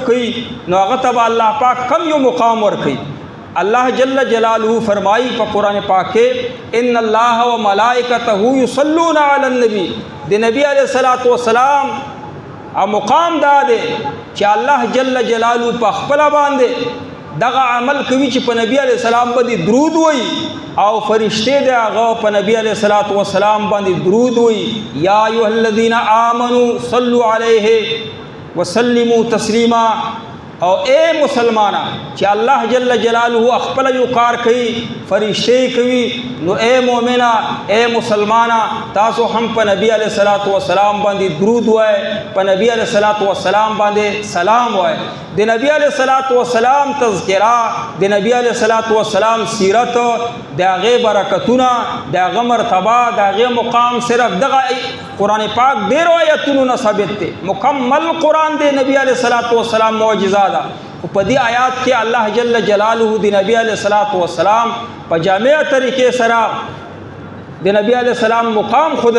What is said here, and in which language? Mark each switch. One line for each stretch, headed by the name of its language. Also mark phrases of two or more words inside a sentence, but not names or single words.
Pashto: کوي نو هغه ته الله پاک کم یو مقام ورکوي الله
Arabic: جل جلاله
Pashto: فرمایي په قرآن پاک کې
Arabic: ان الله وملائکته یصلون علی النبی
Pashto: د نبی
Arabic: علیہ الصلوۃ والسلام
Pashto: او مقام دا دی چې الله
Arabic: جل جلاله
Pashto: په خپل باندې دغه عمل کوي چې په نبی
Arabic: علیہ السلام
Pashto: باندې درود وای او فرشته د هغه په نبی
Arabic: علیہ الصلوۃ والسلام
Pashto: باندې درود وای
Arabic: یا ایها الذین آمنوا صلوا علیه وسلموا تسلیما
Pashto: او اے مسلمانا چې الله
Arabic: جل جلاله
Pashto: خپل یو کار کوي فرشته کوي نو اے مؤمنا اے مسلمانا تاسو هم په نبی
Arabic: علیہ الصلوۃ والسلام
Pashto: باندې درود وای په نبی
Arabic: علیہ الصلوۃ والسلام
Pashto: باندې سلام وای د نبی
Arabic: علیہ الصلوۃ والسلام
Pashto: تذکرہ د نبی
Arabic: علیہ الصلوۃ والسلام
Pashto: سیرت د هغه برکتونه د هغه مرتبه د هغه مقام صرف دغه قرآن پاک ډیر آیاتونو نه ثابت دی مکمل قرآن د نبی
Arabic: علیہ الصلوۃ والسلام
Pashto: معجزات په دې آیات کې الله
Arabic: جل جلاله
Pashto: د نبی
Arabic: علیہ الصلوۃ والسلام
Pashto: په جامع طریقې سره د نبی
Arabic: علیہ السلام
Pashto: مقام خود